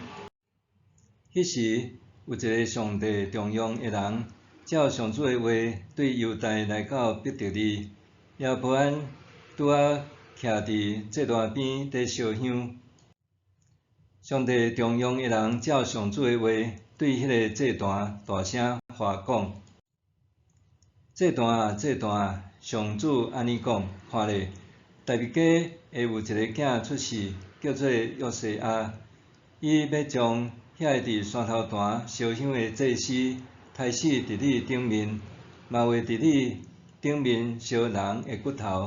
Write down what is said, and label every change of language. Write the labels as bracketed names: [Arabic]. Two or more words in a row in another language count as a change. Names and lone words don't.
[Min Nan Chinese] 迄时，有一个上帝重用的人，照上主的话，对犹大来到伯特利。亚伯安拄仔徛伫祭坛边伫烧香。上帝重用的人，照上主的话，对迄个祭坛大声话讲：祭坛啊，祭坛啊！上主安尼讲：看咧，大卫家会有一个囝出世，叫做约西亚。伊要将遐伫山头坛烧香的祭司，杀死伫你顶面，嘛会伫你顶面烧人的骨头。